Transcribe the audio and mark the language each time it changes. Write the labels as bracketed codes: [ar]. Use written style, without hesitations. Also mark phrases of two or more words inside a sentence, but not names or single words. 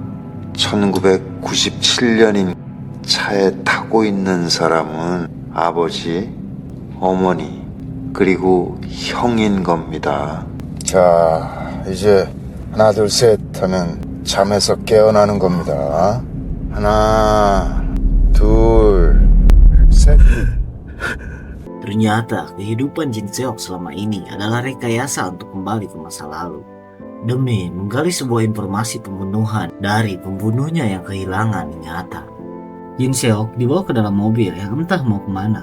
[ko] 1997년인 차에 타고 있는 사람은 아버지, 어머니, 그리고 형인 겁니다. 자, 이제 하나, 둘, 셋 하면 잠에서 깨어나는 겁니다. 하나, 둘, 셋. [id] Ternyata kehidupan Jin Seok selama ini adalah rekayasa untuk kembali ke masa lalu demi menggali sebuah informasi pembunuhan dari pembunuhnya yang kehilangan ingatan. Jin Seok dibawa ke dalam mobil yang entah mau kemana.